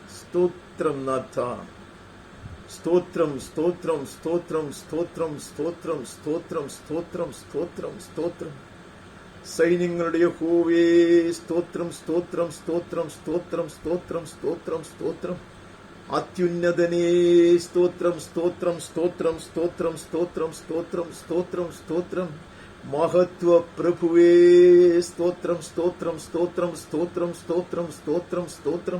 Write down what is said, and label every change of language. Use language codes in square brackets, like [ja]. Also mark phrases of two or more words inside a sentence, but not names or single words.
[te] స్తోత్రం నాథ, స్తోత్రం స్తోత్రం స్తోత్రం స్తోత్రం స్తోత్రం స్తోత్రం స్తోత్రం స్తోత్రం స్తోత్రం. [ml] സൈന്യങ്ങളുടെ യഹോവേ സ്തോത്രം സ്തോത്രം സ്തോത്രം സ്തോത്രം സ്തോത്രം സ്തോത്രം സ്തോത്രം. അത്യുന്നതനേ സ്തോത്രം സ്തോത്രം സ്തോത്രം സ്തോത്രം സ്തോത്രം സ്തോത്രം സ്തോത്രം സ്തോത്രം. മഹത്വ പ്രഭുവേ സ്തോത്രം സ്തോത്രം സ്തോത്രം സ്തോത്രം സ്തോത്രം സ്തോത്രം സ്തോത്രം.